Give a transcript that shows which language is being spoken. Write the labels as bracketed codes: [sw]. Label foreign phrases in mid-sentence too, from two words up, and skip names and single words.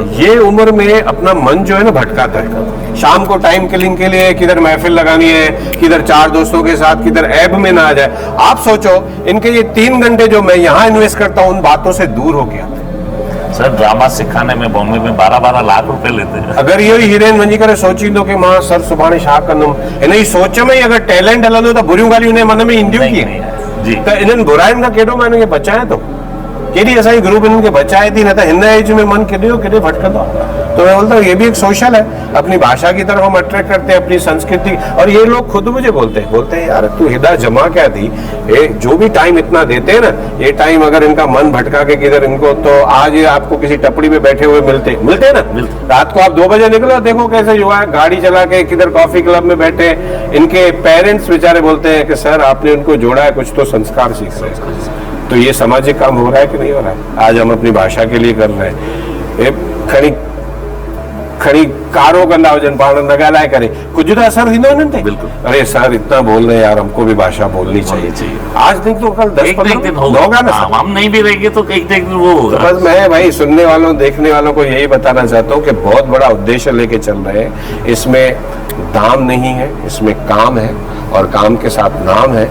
[hi] ये उम्र में अपना मन जो है ना भटकाता है। शाम को [en] time killing [hi] के लिए किधर महफिल लगानी है, किधर 4 दोस्तों के साथ, किधर ऐब में ना आ जाए। आप सोचो इनके ये 3 घंटे जो मैं यहाँ इन्वेस्ट करता हूँ उन बातों से दूर हो गया। सर ड्रामा सिखाने में बॉम्बे में 12-12 लाख रुपए लेते हैं। [sd] अगर ये हीरोइन वञी करे सोची दो कि मां सर सुभाणे छा कंदुम, इन जी सोच में ही अगर टैलेंट हलंदो त बुरियूं ॻाल्हियूं उन मन में ईंदियूं कीअं? जी त इन्हनि बुराइयुनि खां केॾो मां इन्हनि खे बचाए थो, केॾी असांजी ग्रुप इन्हनि खे बचाए थी, न त हिन एज में मन केॾो भटकंदो। [hi] तो मैं बोलता हूँ ये भी एक सोशल है, अपनी भाषा की तरफ हम अट्रैक्ट करते हैं, अपनी संस्कृति। और ये लोग खुद मुझे बोलते हैं यार तू हिदा जमा क्या थी, ये जो भी टाइम इतना देते हैं ना, ये टाइम अगर इनका मन भटका के किधर इनको, तो आज ये आपको किसी टपड़ी में बैठे हुए मिलते हैं ना, रात को आप 2 बजे निकलो, देखो कैसे युवा गाड़ी चला के किधर [en] coffee club [hi] में बैठे, इनके पेरेंट्स बेचारे बोलते हैं कि सर आपने उनको जोड़ा है, कुछ तो संस्कार सीख रहे हैं। तो ये सामाजिक काम हो रहा है कि नहीं हो रहा है? आज हम अपनी भाषा के लिए कर रहे हैं। [sd] ये खड़ी कारो कंदा हुजन पाण न ॻाल्हाए करे कुछ तो असर थींदो न थे। [hi] बिल्कुल। अरे सर इतना बोल रहे हैं यार, हमको भी भाषा बोलनी चाहिए। आज नहीं तो कल 10-15 दिन होगा ना सर। हम नहीं भी रहेंगे तो एक दिन वो होगा। तो बस मैं भाई सुनने वालों देखने वालों को यही बताना चाहता हूँ कि बहुत बड़ा उद्देश्य लेके चल रहे हैं। इसमें दाम नहीं है, इसमें काम है और काम के साथ नाम है।